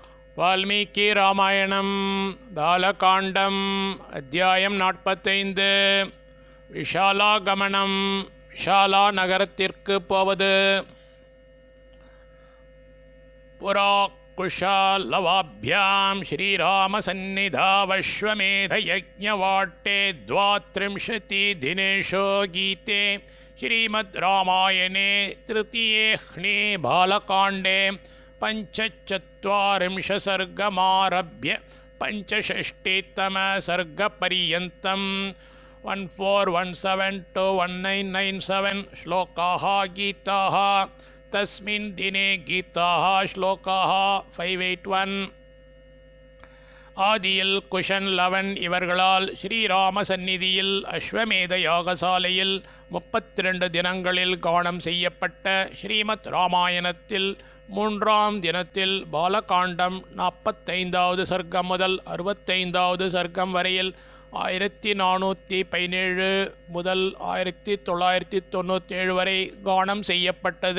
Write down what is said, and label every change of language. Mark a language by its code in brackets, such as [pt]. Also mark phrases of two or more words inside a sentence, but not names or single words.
[ta] வால்மீகி ராமாயணம் பாலகாண்டம் அத்தியாயம் 45 விஷாலாகமனம். விஷாலா நகரத்திற்கு போவது. [sa] पुरा कुशलवाभ्याम् श्रीरामसन्निधावश्वमेधयज्ञवाटे द्वात्रिंशति दिनेषु गीते श्रीमद् रामायणे तृतीये बालकाण्डे पञ्चचत्वारिंशत्सर्गमारभ्य पञ्चषष्टितमसर्गपर्यन्तं 1417 to 1997 श्लोकाः गीताः. तस्मिन् दिने गीताः श्लोकाः 581. [ta] ஆதியில் குஷன் லவன் இவர்களால் ஸ்ரீராம சந்நிதியில் அஸ்வமேத யாகசாலையில் 32 தினங்களில் கானம் செய்யப்பட்ட ஸ்ரீமத் ராமாயணத்தில் 3ஆம் தினத்தில் பாலகாண்டம் 45வது சர்க்கம் முதல் 65வது சர்க்கம் வரையில் 1417 முதல் 1997 வரை கானம் செய்யப்பட்டது.